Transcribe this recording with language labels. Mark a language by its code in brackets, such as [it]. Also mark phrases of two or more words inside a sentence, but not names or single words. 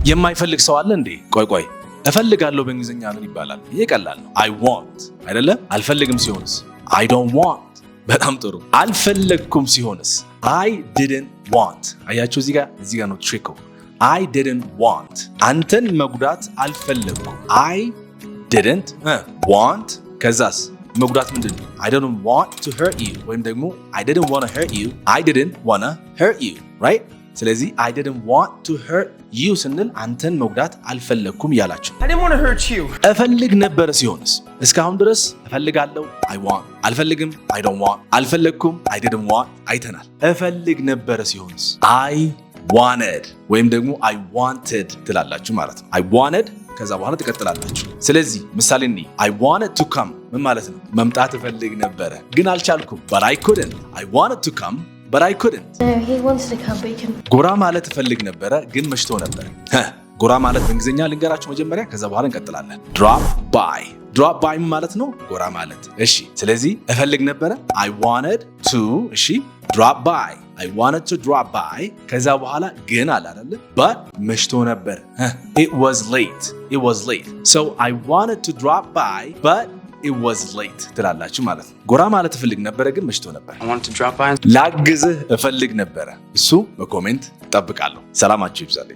[am] የማይፈልግ ሰው አለ እንዴ? ቆይ እፈልጋለሁ በእንግሊዝኛ ምን ይባላል? ይሄ ቀላል ነው። [en] I want [am] አይደለ? አልፈልግም ሲሆንስ? [en] I don't want። [am] በጣም ጥሩ። አልፈለግኩም ሲሆንስ? [en] I didn't want። [am] አያችሁ እዚህ ጋር ነው ትሪኩ። [en] I didn't want። [am] አንተን መጉዳት አልፈለግኩም። [en] I didn't want። [am] ከዛስ መጉዳት ምንድን ነው? [en] I didn't want to hurt you [am] ወይም ደግሞ [en] I didn't want to hurt you። I didn't want to hurt you right? [am] ስለዚህ [en] I didn't want to hurt you [am] ስንል አንተን መጉዳት አልፈለግኩም እያላችሁ። [en] I didn't want to hurt you። [am] እፈልግ ነበር ሲሆንስ? እስካሁን ድረስ እፈልጋለሁ [en] I want፣ [am] አልፈልግም [en] I don't want፣ [am] አልፈለግኩም [en] I didn't want [am] አይተናል። እፈልግ ነበር ሲሆንስ? [en] I wanted [am] ወይም ደግሞ [en] I wanted [am] ትላላችሁ ማለት ነው። [en] I wanted [am] ከዛ በኋላ ትቀጥላላችሁ። ስለዚህ ምሳሌ እንይ። [en] I wanted to come [am] ምን ማለት ነው? መምጣት እፈልግ ነበረ ግን አልቻልኩም። [en] But I couldn't። I wanted to come but I couldn't። No, he wants to come but he can. [am] ጎራ ማለት እፈልግ ነበረ ግን መሽቶ ነበር። ጎራ ማለት በእንግሊዝኛ ልንገራችሁ መጀመሪያ ከዛ በኋላ እንቀጥላለን። [en] drop by [am] ማለት ነው ጎራ ማለት። እሺ ስለዚህ እፈልግ ነበረ [en] I wanted to [am] እሺ [en] drop by I wanted to drop by [am] ከዛ በኋላ ግን አለ አይደል but መሽቶ ነበር [en] it was late so I wanted to drop by but it was late [am] ትላላችሁ ማለት ነው። ጎራ ማለት እፈልግ ነበረ ግን መሽቶ ነበር። [en] I wanted to drop by። [am] ላግዝህ እፈልግ ነበረ እሱ በኮሜንት እጠብቃለሁ። ሰላማችሁ ይብዛልኝ።